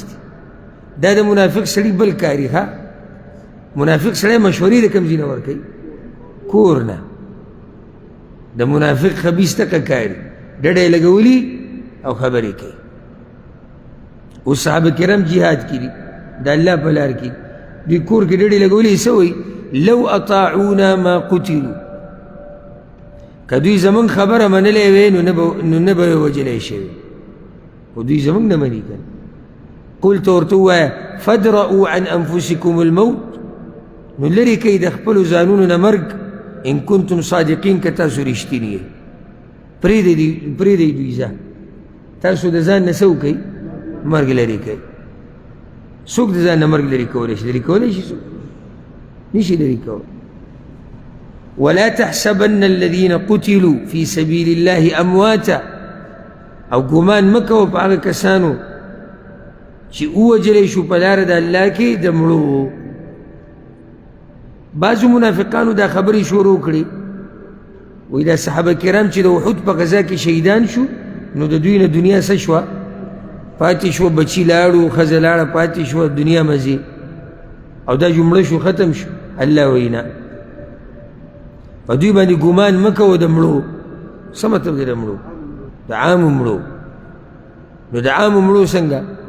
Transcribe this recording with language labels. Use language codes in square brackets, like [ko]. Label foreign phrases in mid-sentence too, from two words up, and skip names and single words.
[ps] دي دا د منافق سړي بل کاري ښه منافق سړی مشورې د کوم ځای نه ورکوي کور نه د منافق خبیث تکه کاري ډډه یې لګولي او خبرې کوي اوس صحابه کرام جهاد کې دي د الله په لار کې دوی کور کې ډډې لګولې څه وایي [ar] لو اطاعونا ما قتلوا [ps] که دوی زمونږ خبره منلې وی نو نه به یې وجلی شوي خو دوی زمونږ نه مني که قلت ورته ووایه [ar] فادرؤوا عن انفسکم الموت [ps] نو لرې کوي د خپلو ځانونو نه مرګ [ar] ان کنتم صادقین [ps] که تاسو رښتیني یې پرېږدئ دوی ځه تاسو د ځان نه څه وکئ مرګ لري کوي څوک د ځان نه مرګ لري کولی شي لري کولی شي څوک نشي لري کولی [ar] ولا تحسبن الذين قتلوا في سبيل الله امواتا [ps] او ګمان مه کوه په هغه کسانو چې ووجلی شو په لاره د الله کې د مړو بعضو منافقانو دا خبرې شروع کړي وایي دا صحابه کرام چې د احد په غزا کې شهیدان شو نو د دوی نه دنیا څه شوه پاتې شو بچی لاړو ښځه لاړه پاتې شوه دنیا مزې او دا جمله شو ختم شو الله وینا په دوی باندې ګمان مه کوه د مړو څه مطلب دی د مړو د عامو مړو نو د عامو مړو څنګه